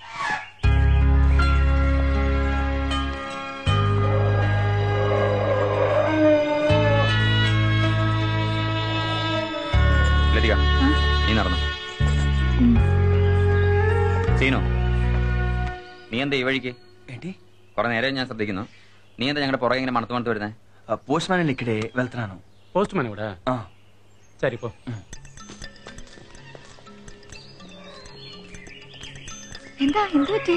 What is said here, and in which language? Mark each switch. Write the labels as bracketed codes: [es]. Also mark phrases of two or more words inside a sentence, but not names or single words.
[ml] ലതിക, നീ നടന്നു. സീനോ, നീ എന്താ ഈ വഴിക്ക്? കുറെ നേരം ഞാൻ ശ്രദ്ധിക്കുന്നു. നീ എന്താ ഞങ്ങളുടെ പുറകെ ഇങ്ങനെ മണത്ത് മണത്ത് വരുന്നേ? [te] పోస్ట్ మ్యాన్ ఇక్కడే వెళ్తున్నాను. పోస్ట్ మ్యాన్ కూడా సరిపో. [ml] എന്താ എന്ത് പറ്റി?